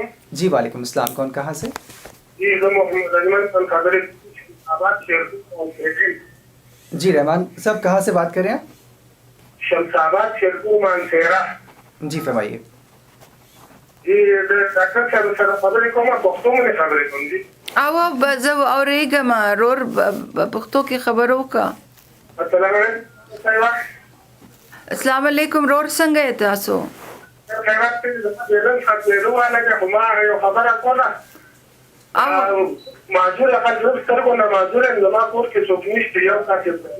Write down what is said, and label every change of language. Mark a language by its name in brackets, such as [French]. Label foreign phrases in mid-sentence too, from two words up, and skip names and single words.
[Urdu] جی وعلیکم السلام, کون کہاں سے؟ جی رحمان صاحب, کہاں سے بات کر رہے ہیں؟ شمساباد شیرپور مانسیرا. جی فرمائیے. [Pashto] جی ڈاکٹر صاحب خبرې کومه پښتو مې خبرې کوم دي او زه اورېږم رور پښتو کې خبرو کا. [Arabic] السلام علیکم. السلام علیکم [Pashto] رور, څنګه یې تاسو؟ خیرات دې زموږ خبرې واله چې ما یو خبره کوله معذور خلک سترګو نه معذور یم, زما کور کې څوک نشته, یو کاکې